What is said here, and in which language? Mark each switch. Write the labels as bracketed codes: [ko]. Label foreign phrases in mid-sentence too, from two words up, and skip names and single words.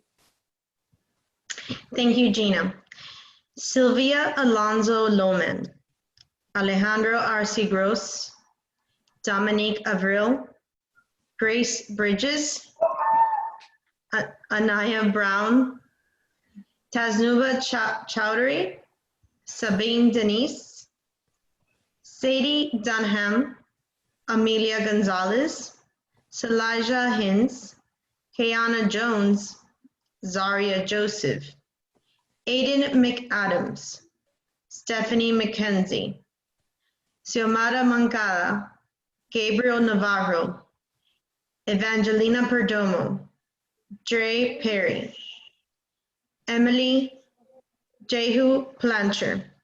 [en] Thank you, Gina. Sylvia Alonso Loman, Alejandro Arce Gross, Dominique Avril, Grace Bridges, Anaya Brown, Tasnuba Chowdhury, Sabine Denise, Sadie Dunham, Amelia Gonzalez, Salaja Hinz, Kayana Jones, Zaria Joseph, Aiden McAdams, Stephanie McKenzie, Xiomara Mancada, Gabriel Navarro, Evangelina Perdomo, Dre Perry, Emily Jehu Plancher,